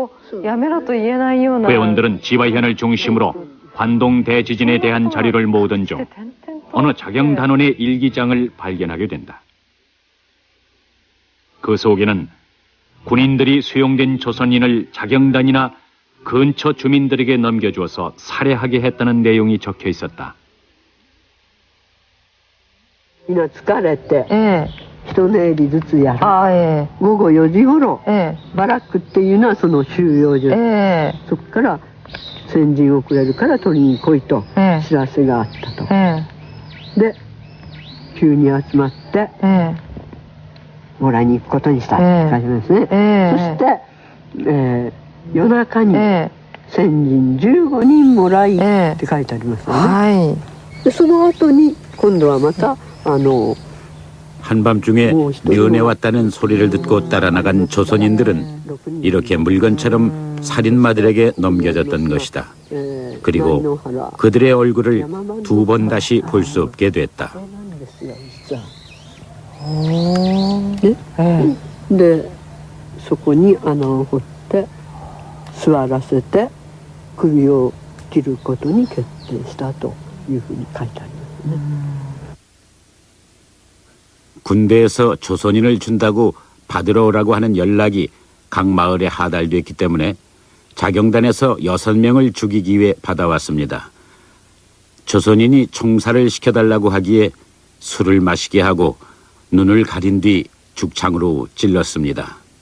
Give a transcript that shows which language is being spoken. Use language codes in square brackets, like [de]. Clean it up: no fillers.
[ko] 회원들은 지화현을 중심으로 관동 대지진에 대한 자료를 모으던 중 어느 자경단원의 일기장을 발견하게 된다. 그 속에는 군인들이 수용된 조선인을 자경단이나 근처 주민들에게 넘겨주어서 살해하게 했다는 내용이 적혀 있었다. [ja] みんな疲れて、一寝入りずつやる。午後4時ごろ、バラックっていうのはその収容所、そこから先陣遅れるから取りに来いと知らせがあったと。で、急に集まって、もらいに行くことにしたって書いてますね。そして、夜中に先陣15人もらいって書いてありますよね。で、その後に今度はまた [ko] 한밤중에 면회 왔다는 소리를 듣고 따라 나간 조선인들은 이렇게 물건처럼 살인마들에게 넘겨졌던 것이다. 그리고 그들의 얼굴을 두 번 다시 볼 수 없게 됐다. [ja] 네, そこに穴を掘って座らせて首を切ることに決定したというふうに書いてありますね。 [ko] 군대에서 조선인을 준다고 받으러 오라고 하는 연락이 각 마을에 하달됐기 때문에 자경단에서 6명을 죽이기 위해 받아왔습니다. 조선인이 총살을 시켜달라고 하기에 술을 마시게 하고 눈을 가린 뒤 죽창으로 찔렀습니다.